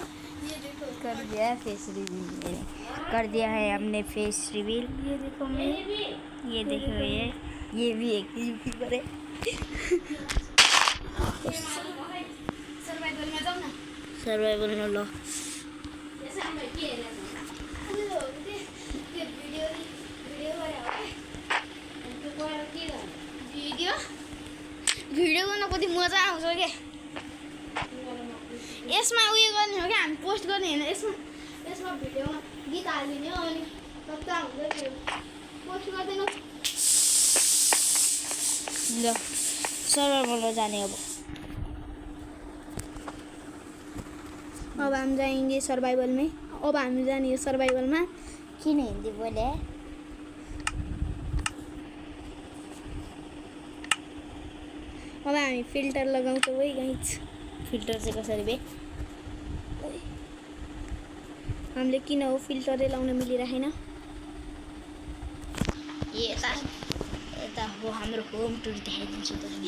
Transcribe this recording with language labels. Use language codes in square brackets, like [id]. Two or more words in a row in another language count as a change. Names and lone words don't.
[hi] कर दिया फेस रिवील, कर दिया है हमने फेस रिवील। ये देखो मैं, ये देखो ये भी एक यूट्यूबर है। सर्वाइवल में जाओ ना, सर्वाइवल में लो। [ne] भिडियो गर्न कति मजा आउँछ के। यसमा उयो गर्ने हो क्या, हामी पोस्ट गर्ने होइन। यसमा भिडियोमा गीत हालिदिने हो अनि कता हुन्छ त्यो पोस्ट गर्दैन। ल सर्भरमा जाने अब [hi] हम जाएंगे सर्वाइवल में। अब हम जाने सर्वाइवल में। [ne] किन हिंदी बोले? अब हामी फिल्टर लगाउँछौँ है गाइस। फिल्टर चाहिँ कसरी बे? हामीले किन हो फिल्टरै लाउन मिलिरहेन? यता हो हाम्रो होम टुर देखाइदिन्छु त नि।